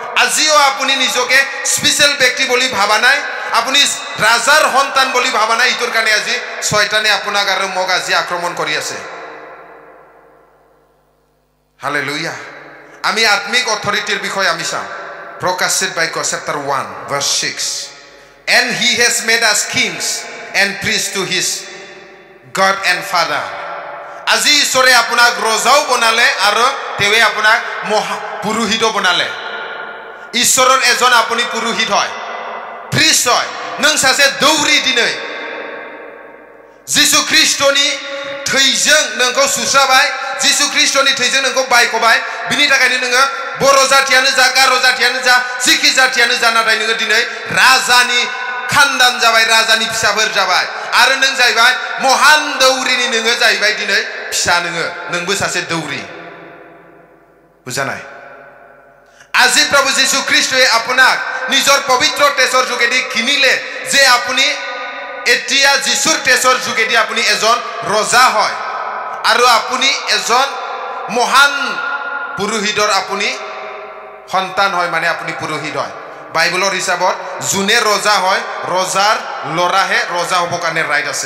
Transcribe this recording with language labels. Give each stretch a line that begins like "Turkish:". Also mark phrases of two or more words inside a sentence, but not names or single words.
Assamese: আজিও আপুনি নিজকে স্পেশাল ব্যক্তি বুলি ভাবা নাই আপুনি ৰাজাৰ সন্তান বুলি ভাবা নাই ইটোৰ কাৰণে আজি শয়তানে আপোনাক আৰু মোক আজি আক্ৰমণ কৰি আছে হালেলুয়া আমি আত্মিক অথৰিটিৰ বিষয়ে আমি চাম প্ৰকাশিত বাক্য
English: chapter 1 verse 6 and he has made us kings and priests to his God and Father
Assamese: আজি ঈশ্বৰে আপোনাক ৰজাও বনালে আৰু তেৱে আপোনাক পুৰোহিত বনালে ঈশ্বৰৰ এজন আপুনি পুৰোহিত হয় প্ৰিষ্ট হয়
Bodo: नों सासे दौरि दिनै जिसु ख्रीष्टनि थैजों नोंखौ सुस्राबाय जिसु ख्रीष्टनि थैजों नोंखौ बायखबाय बिनि थाखायनो नोङो बर' जातियानो जा गार' जातियानो जा सिखि जातियानो जा नाथाय नोङो दिनै राजानि खानदान जाबाय राजानि फिसाफोर जाबाय आरो नों जाहैबाय महान दौरिनि नोङो जाहैबाय दिनै फिसा नोंबो सासे दौरि बुजानाय
Assamese: আজি প্ৰভু যীশু খ্ৰীষ্টই আপোনাক নিজৰ পবিত্ৰ তেজৰ যোগেদি কিনিলে যে আপুনি এতিয়া যীশুৰ তেজৰ যোগেদি আপুনি এজন ৰজা হয় আৰু আপুনি এজন মহান পুৰোহিতৰ আপুনি সন্তান হয় মানে আপুনি পুৰোহিত হয় বাইবেলৰ হিচাপত যোনে ৰজা হয় ৰজাৰ লৰাহে ৰজা হ'ব কাৰণে ৰাইট আছে